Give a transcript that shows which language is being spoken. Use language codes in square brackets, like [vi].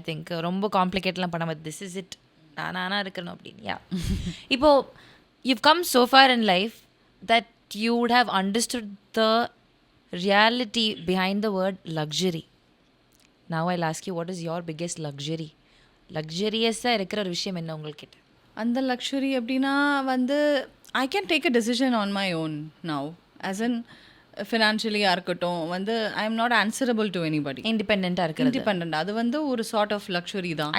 [ta] I think ரொம்ப காம்ப்ளிகேட்லாம் பண்ணாமல் this is it, நானாக இருக்கணும் அப்படின்னு. [en] இப்போது you've come so far in life that you would have understood the reality behind the word luxury. Now I'll ask you, what is your biggest luxury? [ta] லக்ஸரியஸாக இருக்கிற ஒரு விஷயம் என்ன உங்கள்கிட்ட? [en] அந்த லக்ஸுரி எப்படின்னா வந்து I can take a decision on my own now, as in ஃபினான்ஷியலியாக இருக்கட்டும், வந்து I am not answerable to anybody. [ta] இண்டிபெண்ட்டாக இருக்கிறது, இண்டிபெண்ட், அது வந்து ஒரு சார்ட் ஆஃப் லக்ஸுரி தான்